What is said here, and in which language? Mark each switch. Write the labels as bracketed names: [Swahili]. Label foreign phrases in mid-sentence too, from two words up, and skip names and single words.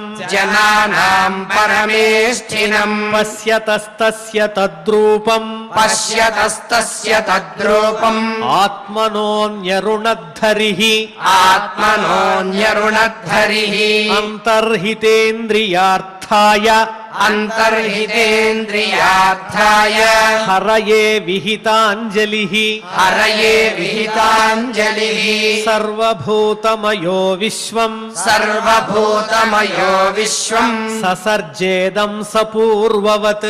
[Sanskrit] जनानां परमेष्ठिनम् पश्यतस्तस्य तद्रूपम् पश्यतस्तस्य तद्रूपम् आत्मनोऽन्यरुणद्धरिः आत्मनोऽन्यरुणद्धरिः अन्तर्हितेन्द्रियार्थाय అంతర్హితేంద్రియార్థాయ హరయే విహితాంజలిః హరయే విహితాంజలిః సర్వభూతమయో విశ్వం సర్వభూతమయో విశ్వం ససర్జేదం సపూర్వవత్